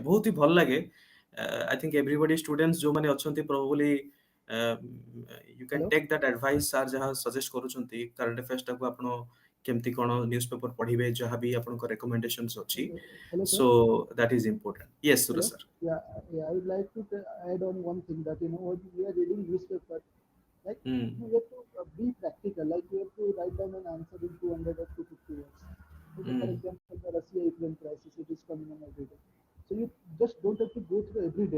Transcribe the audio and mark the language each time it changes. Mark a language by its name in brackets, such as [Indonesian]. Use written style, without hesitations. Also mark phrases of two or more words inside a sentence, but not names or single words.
[Odia] ବହୁତ ହି ଭଲ ଲାଗେ। [English] I think everybody students [Odia] ଯୋଉମାନେ ଅଛନ୍ତି [English] probably you can Hello. take that advice sir [Odia] ଯାହା ସଜେଷ୍ଟ କରୁଛନ୍ତି [English] current affairs [Odia] ଆପଣ କେମିତି କଣ [English] news paper [Odia] ପଢିବେ ଯାହା ବି ଆପଣଙ୍କ ରେକମେଣ୍ଡେସନ୍ସ ଅଛି। [English] Okay. Hello, sir. So that is important. Yes ସୁରଜ Hello. ସାର୍। Yeah, yeah. I would like to add on one thing that when we are reading newspaper, like [Odia] ହୁଁ [English] you have to be practical. Like you have to write down an answer in 200 or 250 words. Okay, [Odia] ହୁଁ [English] for example, the Russia-Ukraine crisis, it is coming on every day. So you just don't have to go through every day.